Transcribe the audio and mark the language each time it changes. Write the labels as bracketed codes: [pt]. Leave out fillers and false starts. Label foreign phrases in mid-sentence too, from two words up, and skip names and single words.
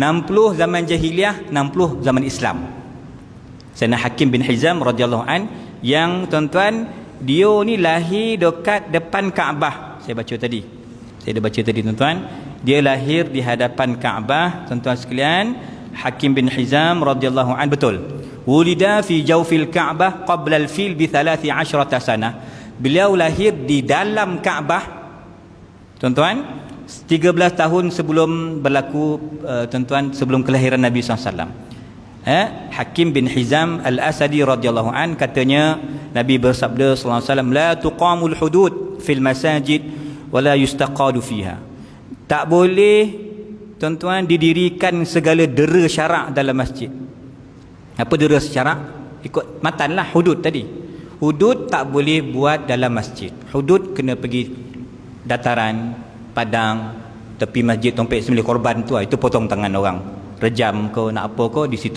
[ms] 60 zaman jahiliah, 60 zaman Islam. Sana Hakim bin Hizam [ar] رضي الله عنه, [ms] yang tuan-tuan dia ni lahir dekat depan Kaabah. Saya baca tadi tuan-tuan, dia lahir di hadapan Kaabah tuan-tuan sekalian. Hakim bin Hizam [ar] رضي الله عنه, [ms] betul. [ar] ولد في جوف الكعبة قبل الفيل بـ13 سنة. [ms] Beliau lahir di dalam Kaabah, tuan-tuan, 13 tahun sebelum berlaku, tuan-tuan, sebelum kelahiran Nabi SAW. Hakim bin Hizam al-Asadi [ar] رضي الله عنه [ms] katanya, Nabi bersabda [ar] صلى الله عليه وسلم, لا تقام الحدود في المساجد ولا يستقاد فيها. [ms] Tak boleh, tuan-tuan, didirikan segala dera syarak dalam masjid. Apa dera syarak? Ikut matanlah hudud tadi. Hudud tak boleh buat dalam masjid. Hudud kena pergi dataran, padang, tepi masjid, tompek sembelih korban tu, itu potong tangan orang, rejam kau nak apa kau di situ.